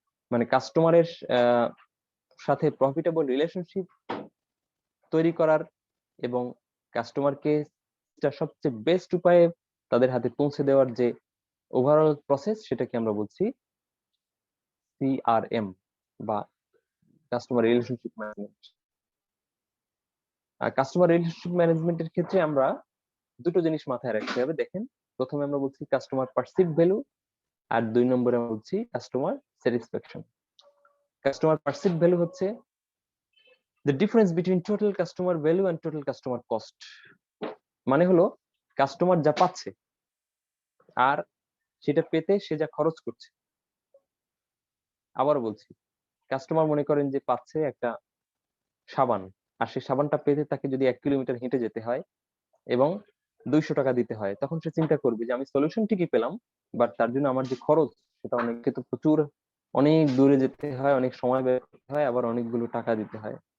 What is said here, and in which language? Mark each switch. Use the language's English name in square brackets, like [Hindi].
[Bangla] মানে কাস্টমারের সাথে প্রফিটেবল রিলেশনশিপ তৈরি করার এবং কাস্টমারকে সবচেয়ে বেস্ট উপায়ে তাদের হাতে পৌঁছে দেওয়ার যে ওভারঅল প্রসেস, সেটাকে আমরা বলছি সিআরএম বা কাস্টমার রিলেশনশিপ ম্যানেজমেন্ট। আর কাস্টমার রিলেশনশিপ ম্যানেজমেন্টের ক্ষেত্রে আমরা দুটো জিনিস মাথায় রাখতে হবে। দেখেন, প্রথমে আমরা বলছি কাস্টমার পারসিভ ভ্যালু, আর 2 নম্বরে আমরা বলছি customer satisfaction. [English] Customer perceive value হচ্ছে the difference between total customer value and total customer cost। [Bangla] মানে হলো কাস্টমার যা পাচ্ছে আর সেটা পেতে সে যা খরচ করছে। আবার বলছি, কাস্টমার মনে করেন যে পাচ্ছে একটা সাবান, আর সেই সাবানটা পেতে তাকে যদি 1 কিলোমিটার হেঁটে যেতে হয় এবং 200 টাকা দিতে হয়, তখন সে চিন্তা করবে যে আমি সলিউশন ঠিকই পেলাম, বাট তার জন্য আমার যে খরচ সেটা অনেক দূরে যেতে হয়, অনেক সময় ব্যয় করতে হয়, আবার অনেকগুলো টাকা দিতে হয়।